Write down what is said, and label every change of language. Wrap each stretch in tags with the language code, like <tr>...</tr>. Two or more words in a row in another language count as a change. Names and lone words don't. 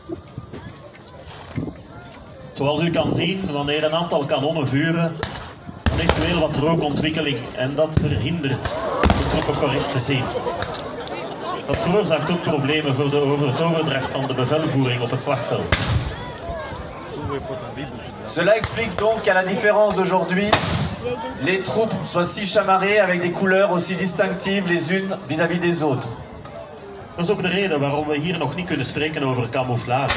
<nl>Zoals u kan zien, wanneer een aantal kanonnen vuren, ligt er heel wat rookontwikkeling en dat verhindert de troepen correct te zien. Dat veroorzaakt ook problemen voor het overdracht van de bevelvoering op het slagveld.</nl> <fr>Cela explique donc qu'à la différence d'aujourd'hui, les troupes soient si chamarrées avec des couleurs aussi distinctives les unes vis-à-vis des autres.</fr> <nl>Dat is ook de reden waarom we hier nog niet kunnen spreken over camouflage.</nl>